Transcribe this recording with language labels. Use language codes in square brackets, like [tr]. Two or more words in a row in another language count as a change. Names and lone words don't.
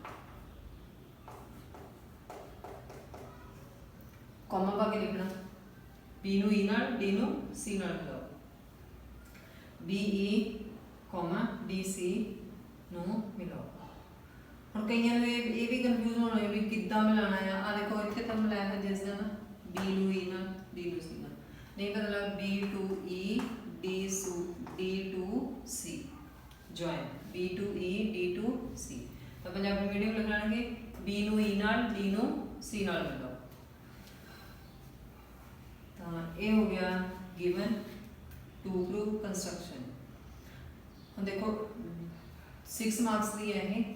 [pa] ਕੌਮਾ ਪਾ ਕੇ ਲਿਖਣਾ, B ਨੂੰ E ਨਾਲ, D ਨੂੰ C ਨਾਲ ਮਿਲਾਓ। BE DC ਨੂੰ ਮਿਲਾਓ। ਹੁਣ ਕਈਆਂ ਨੂੰ ਇਹ ਵੀ ਕਨਫਿਊਜ਼ ਹੋਣਾ ਹੈ ਵੀ ਕਿੱਦਾਂ ਮਿਲਾਣਾ ਆ। ਆ ਦੇਖੋ ਇੱਥੇ ਤਾਂ ਮਿਲਾਇਆ ਹੈ ਜਿਸ ਦਾ ਨਾ B ਨੂੰ E ਨਾਲ, D ਨੂੰ C ਨਾਲ, ਨਹੀਂ ਮਤਲਬ [en] B to E D to C join B to E D to C। [pa] ਤਾਂ ਪੰਜਾਬੀ ਮੀਡੀਅਮ ਲਿਖਾਂਗੇ B ਨੂੰ E ਨਾਲ, D ਨੂੰ C ਨਾਲ ਮਿਲਾਓ। ਤਾਂ ਇਹ ਹੋ ਗਿਆ [en] given to prove construction. [pa] ਹੁਣ ਦੇਖੋ 6 ਮਾਰਕਸ ਦੀ ਹੈ ਇਹ।